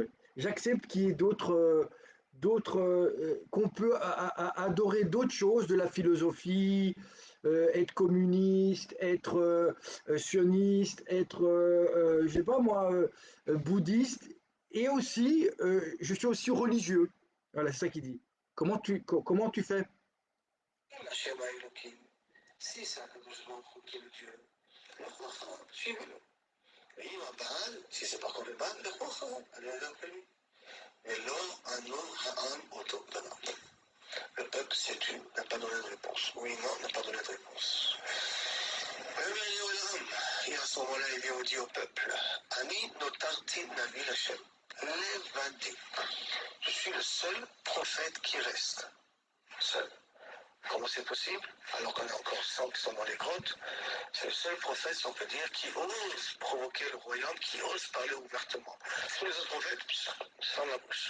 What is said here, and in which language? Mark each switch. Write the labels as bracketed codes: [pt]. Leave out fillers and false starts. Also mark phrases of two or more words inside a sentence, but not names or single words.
[fr] J'accepte qu'il y ait qu'on peut adorer d'autres choses, de la philosophie, être communiste, être sioniste, être, je sais pas moi, bouddhiste, et aussi, je suis aussi religieux. Voilà, c'est ça qu'il dit. Comment tu fais? Si c'est [he] הקדוש ברוך הוא [fr] qui est le Dieu, suivez-le. [he] ואם הבעל, [fr] si c'est par contre le Baal, [he] לכו אחריו, [fr] allez avec lui. [he] ולא ענו העם אותו דבר. [fr] Le peuple s'est tu, n'a pas donné de réponse. Oui, non, n'a pas donné de réponse. Et à ce moment-là, il vient dire au peuple, [he] אני נותרתי נביא השם לבדי. [fr] Je suis le seul prophète qui reste. Seul. Comment c'est possible? Alors qu'on est encore 100 qui sont dans les grottes, c'est le seul prophète, si on peut dire, qui ose provoquer le royaume, qui ose parler ouvertement. Tous les autres prophètes, sans la bouche.